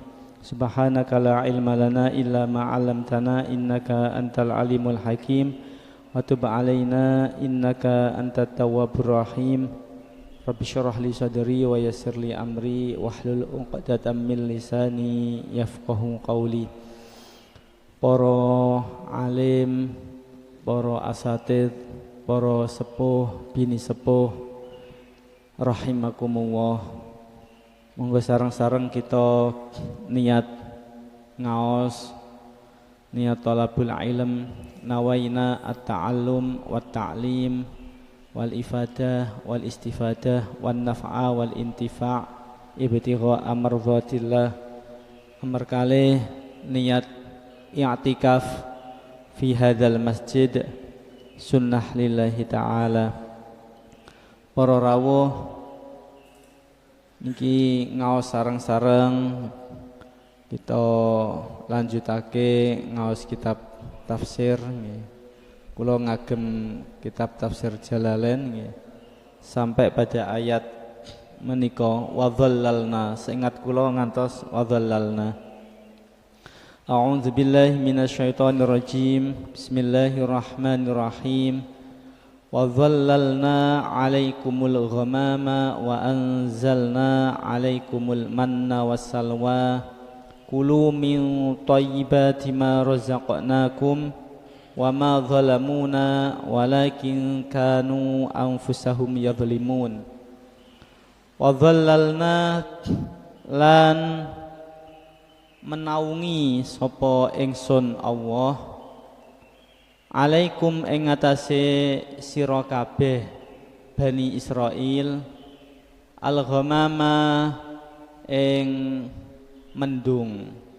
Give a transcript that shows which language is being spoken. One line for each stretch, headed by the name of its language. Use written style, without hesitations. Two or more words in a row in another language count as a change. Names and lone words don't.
Arabic: سبحانك لا علم لنا إلا ما علمتنا إنك أنت العليم الحكيم. وتب علينا إنك أنت التواب الرحيم. رب اشرح لي صدري ويسر لي أمري واحلل عقدة من لساني يفقهوا قولي.
Javanese: Para alim, para asatid, para sepuh, bini sepuh rahimakumullah. Monggo sareng-sareng kita niat ngaos, niat
Arabic: طلب العلم نوينا التعلم والتعليم والإفادة والاستفادة والنفع والانتفاع ابتغاء مرضاة الله.
Javanese: Amarkale niat
Arabic: اعتكاف في هذا المسجد سنة لله تعالى.
Javanese: Para rawuh niki ngaos sareng-sareng kita lanjutake ngaos kitab tafsir nggih. Kula ngagem kitab tafsir Jalalain nggih sampai pada ayat menika
Arabic: وظللنا,
Javanese: seingat kula ngantos
Arabic: وظللنا. أعوذ بالله من الشيطان الرجيم. Bismillahirrahmanirrahim. وظللنا عليكم الغمام وأنزلنا عليكم المن والسلوى. كلوا من طيبات ما رزقناكم وما ظلمونا ولكن كانوا أنفسهم يظلمون. وظللنا
Javanese: lan menaungi sapa ingsun Allah alaikum ing atase sira kabeh Bani Israil al-ghamama ing mendung.